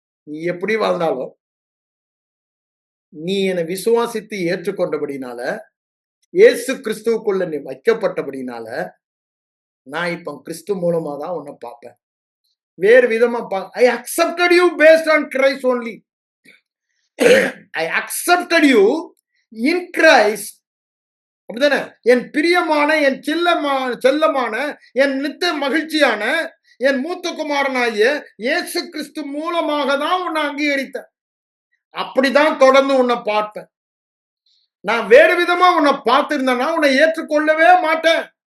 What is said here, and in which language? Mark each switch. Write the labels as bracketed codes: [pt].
[ta] நீ எப்படி வாழ்ந்தாலும் நீ என்னை விசுவாசித்து ஏற்றுக்கொண்டபடினால, இயேசு கிறிஸ்துவுக்குள்ள நீ வைக்கப்பட்டபடினால, நான் இப்ப கிறிஸ்து மூலமா தான் உன்னை பார்ப்பேன். வேறு விதமா [en] I accepted you based on Christ only. I accepted you in Christ. [ta] அப்படிதானே? என் பிரியமான, என் செல்லமான, என் நித்திய மகிழ்ச்சியான, என் மூத்த குமாரனாகிய இயேசு கிறிஸ்து மூலமாக தான் உன்னை அங்கீகரித்தேன். அப்படிதான் தொடர்ந்து உன்னை பார்த்தேன். நான் வேறு விதமா உன்னை பார்த்திருந்தேன்னா உன்னை ஏற்றுக்கொள்ளவே மாட்டேன்.